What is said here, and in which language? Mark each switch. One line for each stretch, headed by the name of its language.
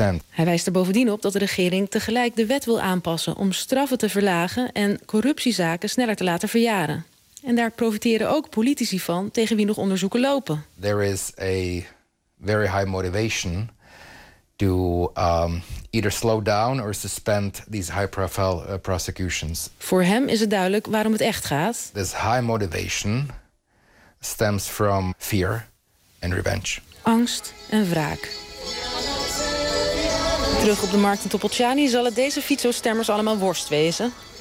Dutch: Hij wijst er bovendien op dat de regering tegelijk de wet wil aanpassen om straffen te verlagen en corruptiezaken sneller te laten verjaren. En daar profiteren ook politici van tegen wie nog onderzoeken lopen.
English: There is a very high motivation to either slow down or suspend these high-profile prosecutions.
Dutch: Voor hem is het duidelijk waarom het echt gaat.
English: This high motivation stems from fear and revenge.
Dutch: Angst en wraak. Terug op de markt in Topolčany zal het deze Fico-stemmers allemaal worst wezen.